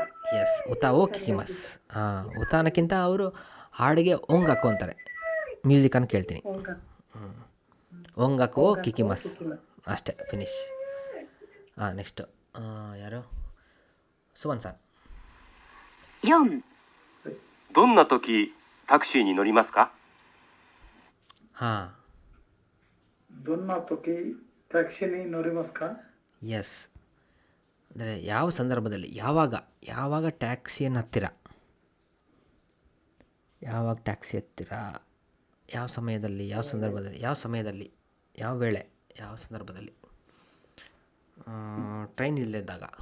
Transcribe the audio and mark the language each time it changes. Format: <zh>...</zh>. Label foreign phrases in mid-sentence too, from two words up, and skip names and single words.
<kn>ಎಸ್</kn> <ja>歌を聞きます.</ja> <kn>ಹಾಂ ಉತಾನಕ್ಕಿಂತ ಅವರು ಹಾಡಿಗೆ ಒಂಗ್ ಹಾಕೊಂತಾರೆ. ಮ್ಯೂಸಿಕನ್ನು ಕೇಳ್ತೀನಿ.</kn> <ja>音楽を聞きます</ja> <kn>ಅಷ್ಟೇ, ಫಿನಿಶ್. ಹಾಂ ನೆಕ್ಸ್ಟು ಯಾರು? ಸುವನ್ ಸರ್.</kn> <ja>4、どんな時タクシーに乗りますか？</ja> <kn>ಹಾಂ</kn> <ja>どんな時タクシーに乗りますか?</ja> <kn>ಎಸ್ ಅಂದರೆ ಯಾವ ಸಂದರ್ಭದಲ್ಲಿ, ಯಾವಾಗ ಟ್ಯಾಕ್ಸಿಯನ್ನು ಹತ್ತಿರ, ಯಾವಾಗ ಟ್ಯಾಕ್ಸಿ ಹತ್ತಿರ, ಯಾವ ಸಮಯದಲ್ಲಿ, ಯಾವ ಸಂದರ್ಭದಲ್ಲಿ, ಯಾವ ವೇಳೆ, ಯಾವ ಸಂದರ್ಭದಲ್ಲಿ. ಟ್ರೈನ್ ಇಲ್ಲದಿದ್ದಾಗ.</kn>